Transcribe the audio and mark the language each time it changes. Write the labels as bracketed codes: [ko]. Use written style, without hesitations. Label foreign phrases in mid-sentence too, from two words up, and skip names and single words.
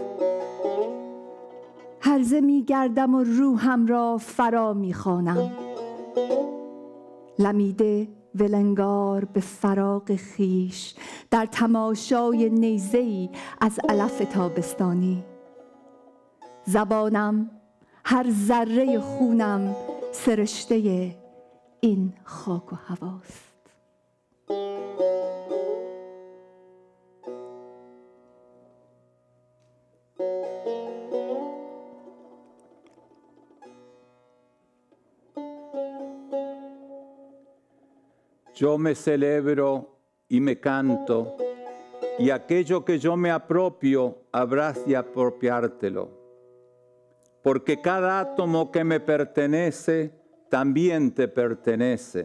[fa] هرزه میگردم و روحم را فرا میخوانم، لمیده ولنگار به فراق خیش در تماشای نیزه‌ای از علف تابستانی. زبانم هر ذره خونم سرشته این خاک و هواست. [es] Yo me celebro y me canto, y aquello que yo me apropio habrás de apropiártelo, porque cada átomo que me pertenece también te pertenece.